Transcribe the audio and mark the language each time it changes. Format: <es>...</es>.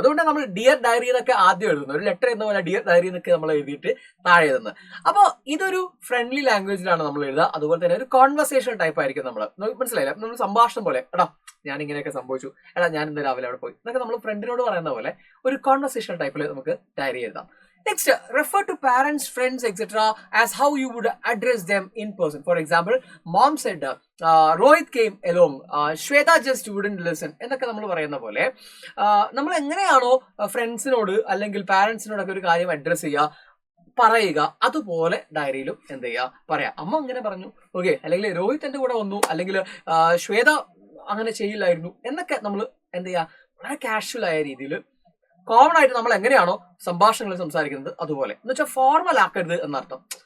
<ml>അതുകൊണ്ട് നമ്മൾ dear diary എന്നൊക്കെ ആദ്യം എഴുതുന്നത്, ഒരു ലെറ്റർ എന്ന പോലെ ഡിയർ ഡയറി എന്നൊക്കെ നമ്മൾ എഴുതിയിട്ട് താഴെ എഴുതുന്നത്. അപ്പോൾ ഇതൊരു ഫ്രണ്ട്ലി ലാംഗ്വേജിലാണ് നമ്മൾ എഴുതുക. അതുപോലെ തന്നെ ഒരു കോൺവെർസേഷൻ ടൈപ്പ് ആയിരിക്കും. മനസ്സിലായില്ല? നമ്മൾ സംഭാഷണം പോലെ, എടാ ഞാൻ ഇങ്ങനെയൊക്കെ സംഭവിച്ചു, എടാ ഞാൻ ഇന്ന് രാവിലെ അവിടെ പോയി എന്നൊക്കെ നമ്മൾ ഫ്രണ്ടിനോട് പറയുന്ന പോലെ ഒരു കോൺവെർസേഷൻ ടൈപ്പിൽ നമുക്ക് ഡയറി എഴുതാം.</ml> <en>Next, refer to parents, friends, etc. as how you would address them in person. For example, mom said, Rohit came along, Shweta just wouldn't listen</en> <ml>എന്നൊക്കെ നമ്മൾ പറയുന്ന പോലെ നമ്മൾ എങ്ങനെയാണോ ഫ്രണ്ട്സിനോട് അല്ലെങ്കിൽ പാരന്റ്സിനോടൊക്കെ ഒരു കാര്യം അഡ്രസ് പറയുക, അതുപോലെ ഡയറിയിലും എന്ത് ചെയ്യുക, പറയാം. അമ്മ അങ്ങനെ പറഞ്ഞു, ഓക്കെ, അല്ലെങ്കിൽ രോഹിത് എന്റെ കൂടെ വന്നു, അല്ലെങ്കിൽ ശ്വേത അങ്ങനെ ചെയ്യില്ലായിരുന്നു എന്നൊക്കെ നമ്മൾ എന്ത് ചെയ്യുക, വളരെ കാഷ്വൽ ആയ രീതിയിൽ കോമൺ ആയിട്ട് നമ്മൾ എങ്ങനെയാണോ സംഭാഷണങ്ങളിൽ സംസാരിക്കുന്നത് അതുപോലെ, എന്ന് വെച്ചാൽ ഫോർമൽ ആക്കരുത് എന്നർത്ഥം.</ml>